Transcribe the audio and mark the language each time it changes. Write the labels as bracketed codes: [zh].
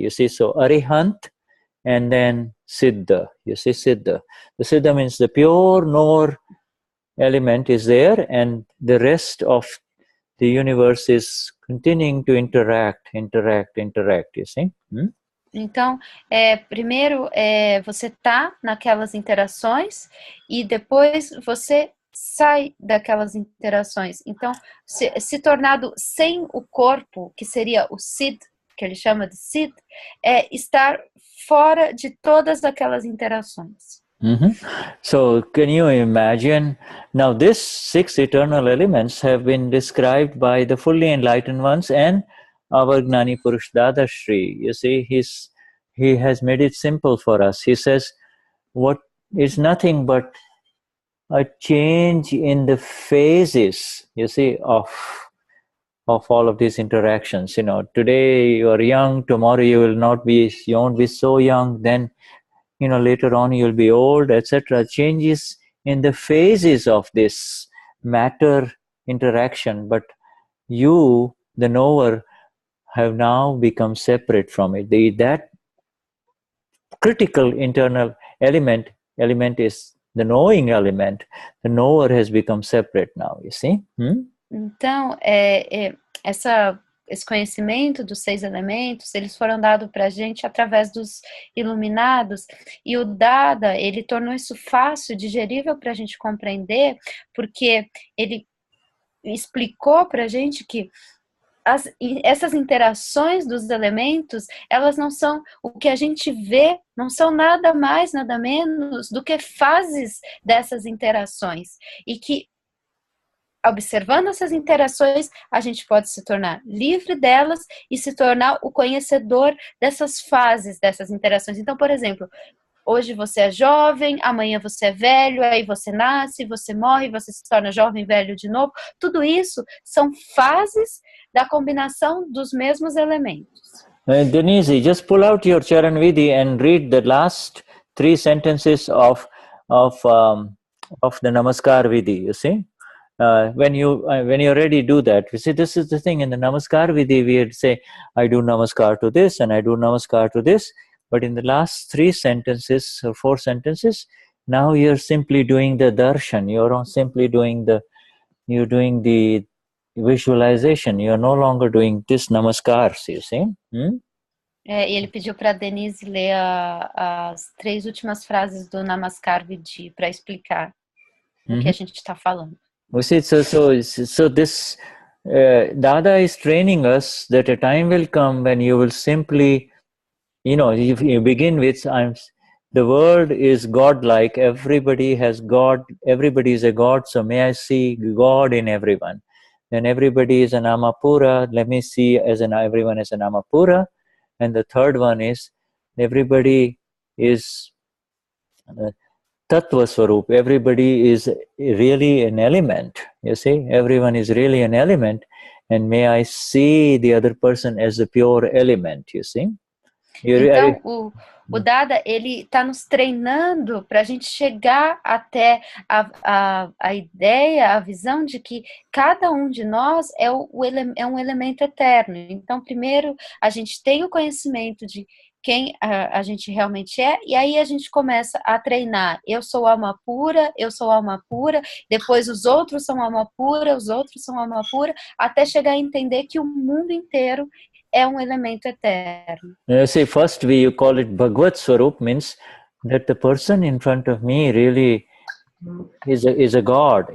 [en] You see, so Arihant and then Siddha. You see, Siddha. The Siddha means the pure knower element is there, and the rest of the universe is continuing to interact, you see? [pt] Então, primeiro você tá naquelas interações e depois você sai daquelas interações. Então, se tornado sem o corpo, que seria o Sid, que ele chama de Sid, é estar fora de todas aquelas interações. [en] So, can you imagine? Now, these 6 eternal elements have been described by the fully enlightened ones and our Gnani Purush Dadashri. You see, he has made it simple for us. He says, what is nothing but a change in the phases, you see, of all of these interactions. Today you are young, tomorrow you won't be so young, then later on you'll be old, etc. Changes in the phases of this matter interaction, but you, the knower, have now become separate from it. That critical internal element is the knowing element. The knower has become separate now, you see? [pt] Então, essa esse conhecimento dos 6 elementos, eles foram dados para a gente através dos iluminados, e o Dada, ele tornou isso fácil, digerível para a gente compreender, porque ele explicou para a gente que essas interações dos elementos, elas não são o que a gente vê, não são nada mais, nada menos do que fases dessas interações, e que observando essas interações, a gente pode se tornar livre delas e se tornar o conhecedor dessas fases, dessas interações. Então, por exemplo, hoje você é jovem, amanhã você é velho, aí você nasce, você morre, você se torna jovem, velho de novo. Tudo isso são fases da combinação dos mesmos elementos. [en] Denize, just pull out your Charan Vidhi and read the last 3 sentences of the Namaskar Vidhi, you see? When you're ready, do that. You see, this is the thing, in the Namaskar Vidhi, we'd say, I do Namaskar to this and I do Namaskar to this. But in the last 3 sentences or 4 sentences, now you're simply doing the darshan. You're simply doing the visualization. You're no longer doing this Namaskars, you see? [pt] E ele pediu para a Denise ler as 3 últimas frases do Namaskar Vidhi para explicar o que a gente está falando. [en] We see, so this Dada is training us that a time will come when you will simply, if you begin with, the world is God-like, everybody has God, everybody is a God, so may I see God in everyone. Then everybody is an Amapura, let me see everyone as an Amapura. And the third one is, everybody is Tattva Swarup, everybody is really an element, you see, everyone is really an element, and may I see the other person as a pure element, you see. [pt] Então, o Dada, ele está nos treinando para a gente chegar até a ideia, a visão de que cada um de nós é um elemento eterno. Então, primeiro, a gente tem o conhecimento de quem a gente realmente é, e aí a gente começa a treinar. Eu sou alma pura, eu sou alma pura, depois os outros são alma pura, os outros são alma pura, até chegar a entender que o mundo inteiro é um elemento eterno. [en] See, first you call it Bhagavad Swarup, means that the person in front of me really is a God.